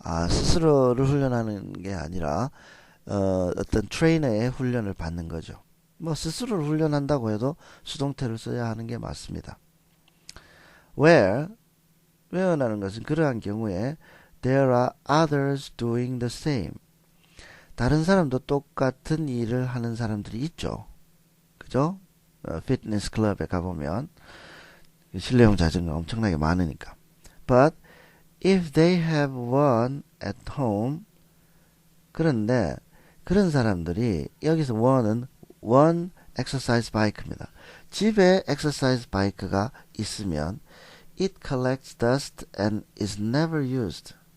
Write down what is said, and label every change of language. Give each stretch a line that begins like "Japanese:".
Korean: 스스로를 훈련하는 게 아니라 어떤 트레이너의 훈련을 받는 거죠. 뭐 스스로를 훈련한다고 해도 수동태를 써야 하는 게 맞습니다.
English: where라는 것은
Korean: 그러한 경우에
English: there are others doing the same.
Korean: 다른 사람도 똑같은 일을 하는 사람들이 있죠. 그죠? 피트니스 클럽에 가보면 실내용 자전거 엄청나게 많으니까.
English: But if they have one at home
Korean: 그런데 그런 사람들이 여기서
English: one은 one exercise bike입니다.
Korean: 집에
English: exercise bike가 있으면 it collects dust and is never used.